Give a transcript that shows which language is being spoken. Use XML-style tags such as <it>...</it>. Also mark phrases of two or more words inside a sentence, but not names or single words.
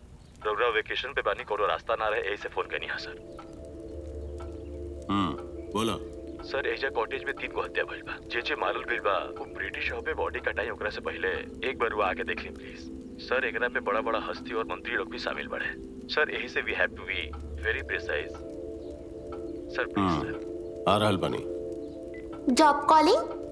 <bho>रउआ वेकेशन पे बानी, कोनो रास्ता ना रहे, ऐसे फोन करनी हा सर। बोला। सर एजा कॉटेज में 3 गो हत्या भइल बा। जे मारल गइल बा वो ब्रिटिश हो पे बॉडी कटाई ओकरा से पहले एक बार वो आके देख ली प्लीज। सर एकरा पे बड़ा बड़ा हस्ती और मंत्री लोग भी शामिल बड़े। सर यही से</bho> <en>we have to be very precise.</en> <bho>सर प्लीज सर। आ रहल बानी।</bho> <en>job calling?</en>